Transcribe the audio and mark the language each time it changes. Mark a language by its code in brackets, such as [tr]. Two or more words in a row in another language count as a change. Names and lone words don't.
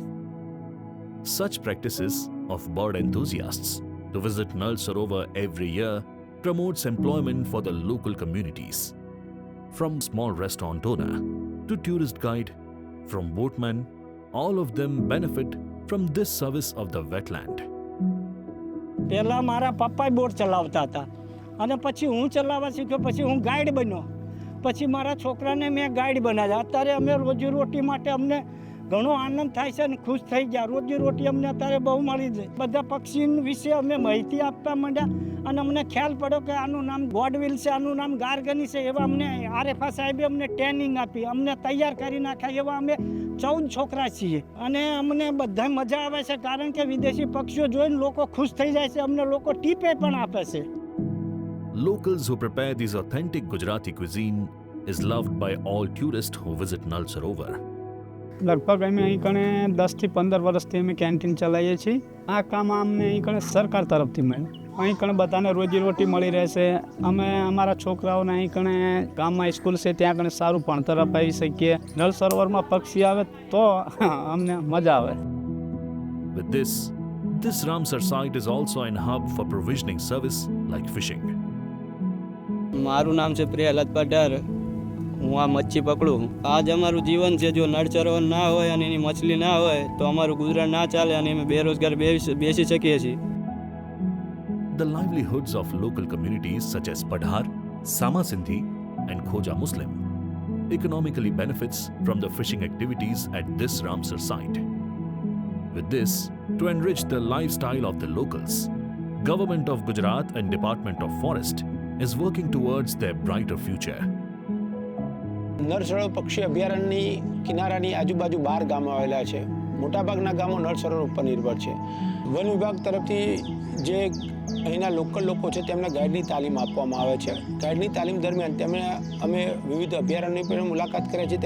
[en] Such practices of bird enthusiasts to visit Nal Sarovar every year promotes employment for the local communities. From small restaurant owner to tourist guide, from boatman, all of them benefit from this service of the wetland. [gu] પહેલાં મારા પપ્પા બોટ ચલાવતા હતા અને પછી હું ચલાવવા શીખ્યો, પછી હું ગાઈડ બન્યો, પછી મારા છોકરાને મેં ગાઈડ બનાવ્યા. અત્યારે અમે રોજીરોટી માટે અમને ઘણો આનંદ થાય છે અને ખુશ થઈ ગયા. રોજીરોટી અમને અત્યારે બહુ મળી છે. બધા પક્ષી વિશે અમે માહિતી આપવા માંડ્યા અને અમને ખ્યાલ પડ્યો કે આનું નામ ગોડવિલ છે, આનું નામ ગાર્ગની છે. એવા અમને આરએફઆ સાહેબે અમને ટ્રેનિંગ આપી, અમને તૈયાર કરી નાખ્યા. એવા અમે 14 છોકરા છીએ અને અમને બધા મજા આવે છે, કારણ કે વિદેશી પક્ષીઓ જોઈને લોકો ખુશ થઈ જાય છે. અમને લોકો ટીપે પણ આપે છે. [en] Locals who prepare this authentic Gujarati cuisine is loved by all tourists who visit Nal Sarovar. [gu] લગભગ અમે અહીં કણે 10 થી 15 વર્ષથી અમે કેન્ટીન ચલાવીએ છીએ. આ કામ અમને અહીં કણે સરકાર તરફથી મળે. અહીં કણે બધાને રોજીરોટી મળી રહેશે. અમે અમારા છોકરાઓને અહીં કણે ગામમાં સ્કૂલ છે ત્યાં કણે સારું ભણતર અપાવી શકીએ. નળ સરોવરમાં પક્ષી આવે તો અમને મજા આવે. [en] With this Ramsar site is also an hub for provisioning service like fishing. [gu] મારું નામ છે પ્રહલાદ પઢાર. હું આ મચ્છી પકડું. આ જ અમારું જીવન છે. જો નળ સરોવર ના હોય અને એની મછલી ના હોય તો અમારું ગુજરાન ના ચાલે અને અમે બેરોજગાર બેસી શકીએ છીએ. [en] The livelihoods of local communities such as Padhar, Sama Sindhi and Khoja Muslim economically benefits from the fishing activities at this Ramsar site. With this, to enrich the lifestyle of the locals, Government of Gujarat and Department of Forest is working towards their brighter future. [gu] નળ સરોવર પક્ષી અભયારણ્યની કિનારાની આજુબાજુ 12 ગામો આવેલા છે. મોટાભાગના ગામો નળ સરોવર ઉપર નિર્ભર છે. વન વિભાગ તરફથી જે અહીંના લોકલ લોકો છે તેમને ગાઈડની તાલીમ આપવામાં આવે છે. ગાઈડની તાલીમ દરમિયાન અમે વિવિધ અભયારણ્યની પણ મુલાકાત કરીએ છીએ.